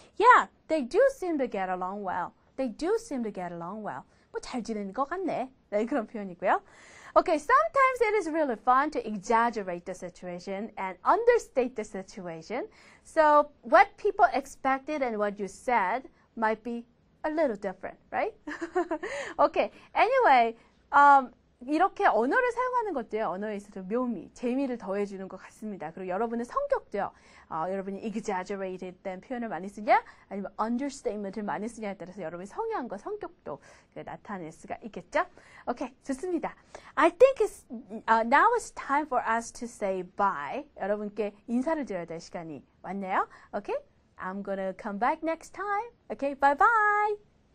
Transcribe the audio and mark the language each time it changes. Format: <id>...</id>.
<en>Yeah, they do seem to get along well. They do seem to get along well.</en> <ko>뭐 잘 지내는 것 같네. 네, 그런 표현이고요.</ko> <en>Okay, sometimes it is really fun to exaggerate the situation and understate the situation. So what people expected and what you said might be a little different, right? Okay, anyway,</en> <ko>이렇게 언어를 사용하는 것도요, 언어에 있어서 묘미, 재미를 더해주는 것 같습니다. 그리고 여러분의 성격도요, 여러분이 exaggerated된 표현을 많이 쓰냐, 아니면 understatement을 많이 쓰냐에 따라서 여러분의 성향과 성격도 나타낼 수가 있겠죠? 오케이, 좋습니다.</ko> <en>I think now it's time for us to say bye.</en> <ko>여러분께 인사를 드려야 될 시간이 왔네요.</ko> <en>Okay? I'm gonna come back next time. Okay, bye bye.</en>